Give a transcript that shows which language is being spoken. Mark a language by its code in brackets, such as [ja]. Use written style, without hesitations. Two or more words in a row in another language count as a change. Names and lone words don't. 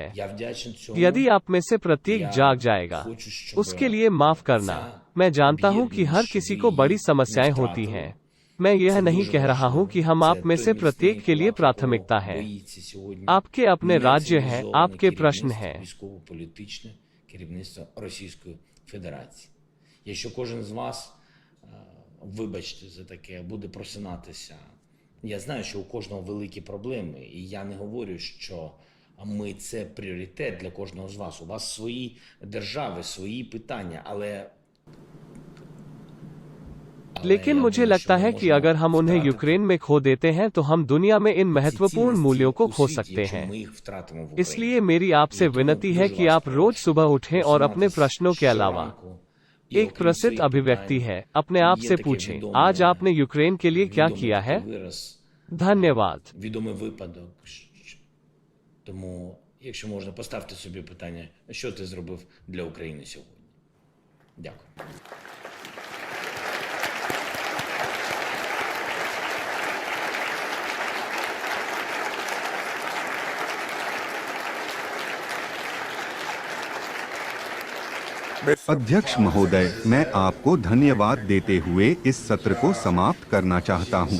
[hi] यदि आप में से प्रत्येक जाग जाएगा, उसके लिए माफ करना। मैं जानता हूँ कि हर किसी को बड़ी समस्याएं होती हैं। मैं यह नहीं कह रहा हूं कि हम आप में से प्रत्येक के लिए प्राथमिकता है। आपके अपने राज्य हैं, आपके प्रश्न हैं। [uk] Військово-політичне керівництво Російської Федерації. Якщо кожен з вас, вибачте за таке, буде просинатися, я знаю, що у кожного великі проблеми, і я не говорю, що ми це пріоритет для кожного з вас. У вас свої держави, свої питання, але [hi] लेकिन मुझे लगता है कि अगर हम उन्हें यूक्रेन में खो देते हैं तो हम दुनिया में इन महत्वपूर्ण मूल्यों को खो सकते हैं। इसलिए मेरी आपसे विनती है कि आप रोज सुबह उठें और अपने प्रश्नों के अलावा, एक प्रसिद्ध अभिव्यक्ति है, अपने आप से पूछें, आज आपने यूक्रेन के लिए क्या किया है? धन्यवाद। [uk] відомий випадок. Тому Якщо можна, поставте собі питання, що ти зробив для України сьогодні. Дякую. [hi] अध्यक्ष महोदय, मैं आपको धन्यवाद देते हुए इस सत्र को समाप्त करना चाहता हूं।